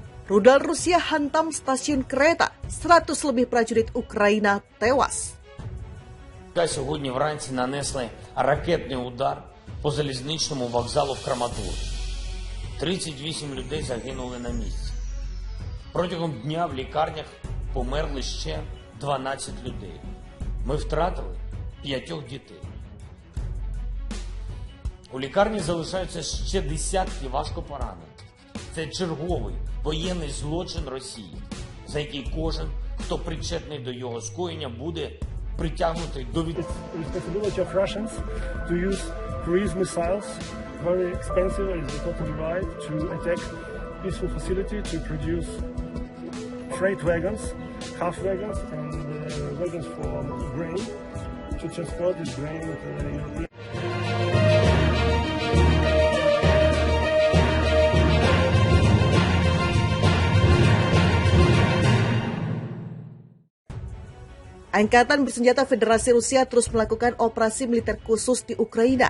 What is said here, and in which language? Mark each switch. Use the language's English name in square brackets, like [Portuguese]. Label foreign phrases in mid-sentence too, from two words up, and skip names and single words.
[Indonesian] Rudal Rusia hantam stasiun kereta, 100 lebih prajurit Ukraina tewas. [Ukrainian] Сьогодні вранці нанесли ракетний удар по залізничному вокзалу в Краматорську. 38 людей загинули на місці. Протягом дня в лікарнях померли ще 12 людей. Ми втратили 5 дітей. У лікарні залишаються ще десятки важкопоранених. Це черговий воєнний злочин Росії, за який кожен, хто причетний до його скоєння, буде притягнутий до [English] Responsibility of Russians to use cruise missiles, very expensive, is totally right, to attack peaceful facility to produce freight wagons, half wagons, and wagons for grain to transport this grain to the European. [Indonesian] Angkatan bersenjata Federasi Rusia terus melakukan operasi militer khusus di Ukraina.